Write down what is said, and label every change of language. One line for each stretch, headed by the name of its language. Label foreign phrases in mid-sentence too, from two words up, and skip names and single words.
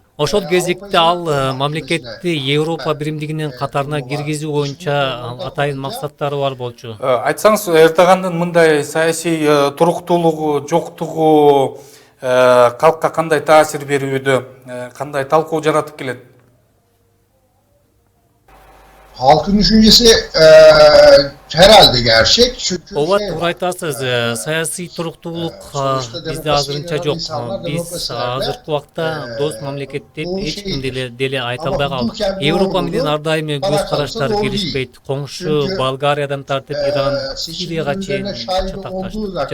Kyrgyz: Ошол кезекте ал мамлекетти Европа биримдигинин катарына киргизүү боюнча атайын максаттары бар болчу. Айтсаңыз, Эрдогандын мындай саясий туруктуулугу, жоктугу калкка кандай таасир берүүдө, кандай талкуу жаратып келет?
Turkish: Halkın düşüncesi herhalde gerçek. Çünkü
Kyrgyz: Ооба, туура айтасыз. Саясий туруктуулук бизде азырынча жок. Биз азыркы убакта дос мамлекет деп эч ким деле айта албай калдык. Европа менен ар дайым көз караштар келишпейт. Коңшу Болгариядан тартып Иран, Сирияга чейин чатакташты.